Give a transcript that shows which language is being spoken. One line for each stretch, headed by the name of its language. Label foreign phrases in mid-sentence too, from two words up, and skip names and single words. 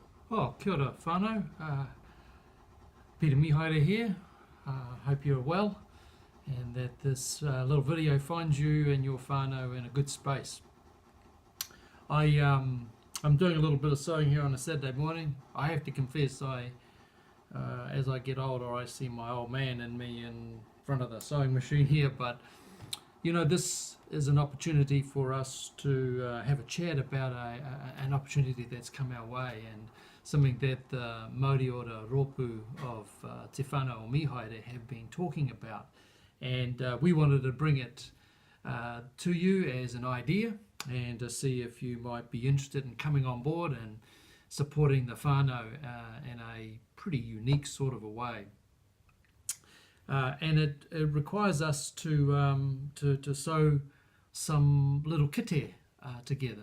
English: Oh,
Māori: kia ora whanau.
English: Peter Mihaere here. Hope you're well and that this little video finds you and your whanau in a good space. I'm doing a little bit of sewing here on a Saturday morning. I have to confess, as I get older, I see my old man in me in front of the sewing machine here, but you know, this is an opportunity for us to have a chat about an opportunity that's come our way and something that the Māori o the Rōpū of Te Whanau o Mihaere have been talking about. And we wanted to bring it to you as an idea and to see if you might be interested in coming on board and supporting the whānau in a pretty unique sort of a way. And it requires us to sew some little kete together.